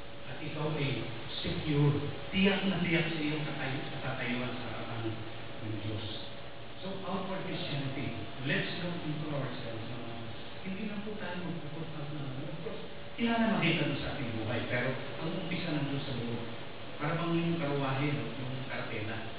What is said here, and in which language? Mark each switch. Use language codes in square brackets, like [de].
[tl] At ikaw ay secure, tiyak na tiyak sa iyong katatayuan sa harapan ng Diyos. [en] So, outward Christianity, let's look into ourselves. [tl] Hindi na po tayo magpuputap na of course, kailangan makita doon sa ating buhay, pero ang umpisa ng Diyos sa loob, para bang yung karuwahe, yung kartela.